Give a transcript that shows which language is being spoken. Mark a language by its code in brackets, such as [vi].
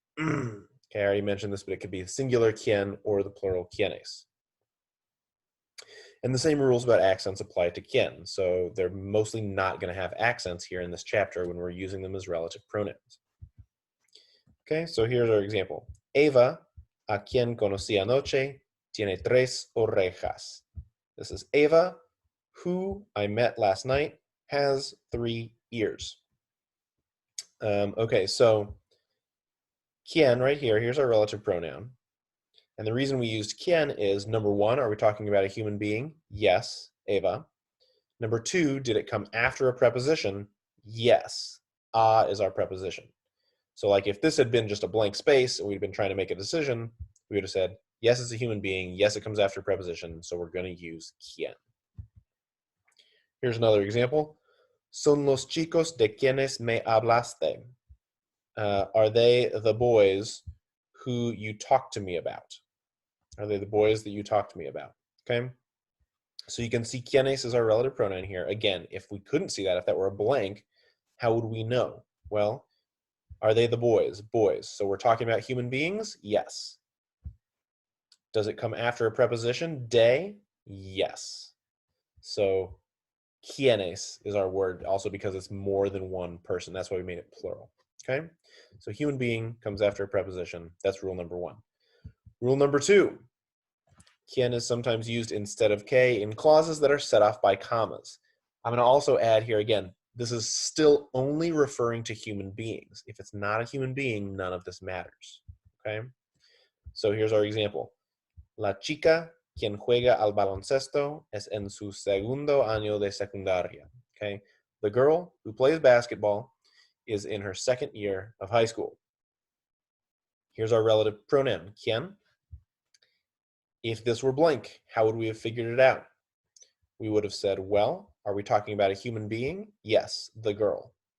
[en] Okay, I already mentioned this, but it could be the singular quien or the plural quienes. And the same rules about accents apply to quien. So they're mostly not going to have accents here in this chapter when we're using them as relative pronouns. Okay, so here's our example. [es] Eva, a quien conocí anoche, tiene tres orejas. [en] This is Eva, who I met last night, has 3 ears. Okay, so quien right here, here's our relative pronoun. And the reason we used quien is, number one, are we talking about a human being? Yes, Eva. Number two, did it come after a preposition? Yes, a is our preposition. So like if this had been just a blank space and we'd been trying to make a decision, we would have said, yes, it's a human being. Yes, it comes after a preposition. So we're going to use quien. Here's another example. [es] Son los chicos de quienes me hablaste. [en] Are they the boys who you talked to me about? Are they the boys that you talked to me about? Okay. So you can see quienes is our relative pronoun here. Again, if we couldn't see that, if that were a blank, how would we know? Well, are they the boys? Boys. So we're talking about human beings? Yes. Does it come after a preposition? De? Yes. So quienes is our word, also because it's more than one person. That's why we made it plural. Okay? So human being comes after a preposition. That's rule number 1. Rule number 2. Quien is sometimes used instead of que in clauses that are set off by commas. I'm going to also add here again, this is still only referring to human beings. If it's not a human being, none of this matters. Okay? So here's our example. [es] La chica quien juega al baloncesto es en su segundo año de secundaria. [en] Okay? The girl who plays basketball is in her second year of high school. Here's our relative pronoun, quien. If this were blank, how would we have figured it out? We would have said, well, are we talking about a human being? Yes, the girl.